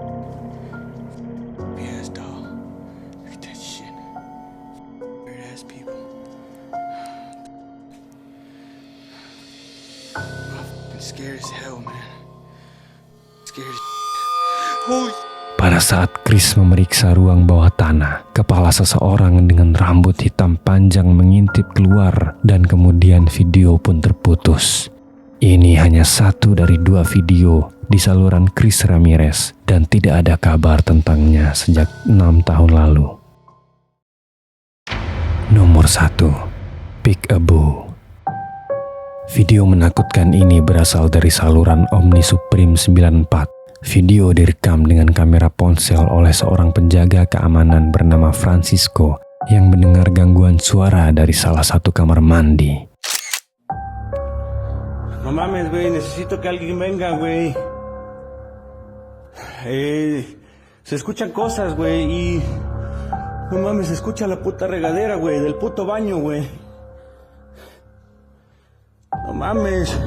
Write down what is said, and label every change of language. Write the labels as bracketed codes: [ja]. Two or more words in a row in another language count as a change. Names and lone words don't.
[en] Ass doll. Look at that shit. Weird ass people. I'm fucking scared as hell, man. Scared as shit. Holy. [id] Pada saat Chris memeriksa ruang bawah tanah, kepala seseorang dengan rambut hitam panjang mengintip keluar dan kemudian video pun terputus. Ini hanya satu dari 2 video di saluran Chris Ramirez dan tidak ada kabar tentangnya sejak 6 tahun lalu. Nomor 1, Peek-a-Boo. Video menakutkan ini berasal dari saluran Omni Supreme 94. Video direkam dengan kamera ponsel oleh seorang penjaga keamanan bernama Francisco yang mendengar gangguan suara dari salah satu kamar mandi. [es] No mames, güey, necesito que alguien venga, güey. Se escuchan cosas, güey, y... No mames, se escucha la puta regadera, güey, del puto baño, güey. No mames.